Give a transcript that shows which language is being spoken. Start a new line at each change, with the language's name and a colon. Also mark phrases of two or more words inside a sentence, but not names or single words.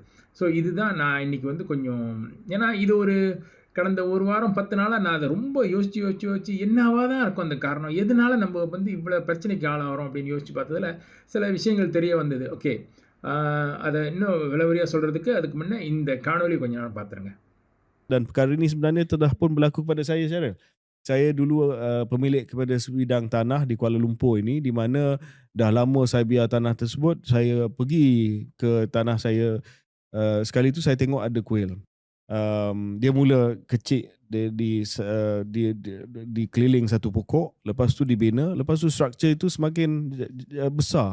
Tamil: ஸோ இதுதான் நான் இன்றைக்கி வந்து கொஞ்சம், ஏன்னா இது ஒரு கடந்த ஒரு வாரம் 10 நாளாக நான் அதை ரொம்ப யோசித்து என்னவா தான் இருக்கும் அந்த காரணம், எதனால நம்ம வந்து இவ்வளோ பிரச்சனைக்கு ஆளாகிறோம் அப்படின்னு யோசித்து பார்த்ததில் சில விஷயங்கள் தெரிய வந்தது. ஓகே, அதை இன்னும் விளவரியாக சொல்கிறதுக்கு அதுக்கு முன்னே இந்த காணொலி கொஞ்சம் நேரம் பார்த்துருங்க.
Malay: Dan perkara ini sebenarnya telah pun berlaku kepada saya, Syaril. Saya dulu pemilik kepada sebidang tanah di Kuala Lumpur ini, di mana dah lama saya biar tanah tersebut. Saya pergi ke tanah saya, sekali tu saya tengok ada kuil. Dia mula kecil, di keliling satu pokok, lepas tu dibina, lepas tu struktur itu semakin besar.